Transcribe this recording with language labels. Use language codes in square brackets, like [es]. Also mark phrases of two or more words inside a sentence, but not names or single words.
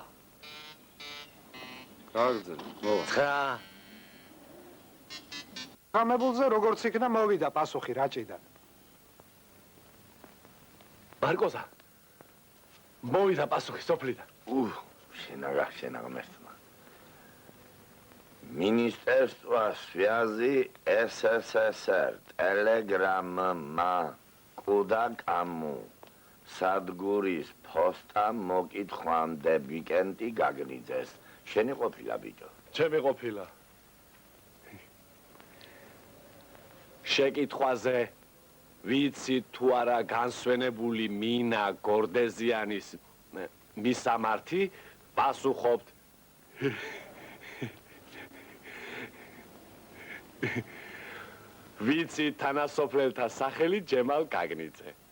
[ka] გააგრძელე, მოვა. 9. გამებულზე როგორც იქნა მოვიდა პასუხი რაჭიდან. მარკოზა. მოვიდა პასუხი სოფლიდან. შენაგა მერტმა. [ru] Министерство связи СССР телеграмма куда кому [ka] სადგურის ფოსტა მოკითხვამდე ვიკენდი გაგნიძეს. შენი ყოფილა ბიჭო. ჩემი ყოფილა. შეკითხვაზე ვიცი თუ არა განსვენებული მინა გორდეზიანის მისამართი პასუხობთ ვიცი თანასოფლელთა სახელი ჯემალ გაგნიძე.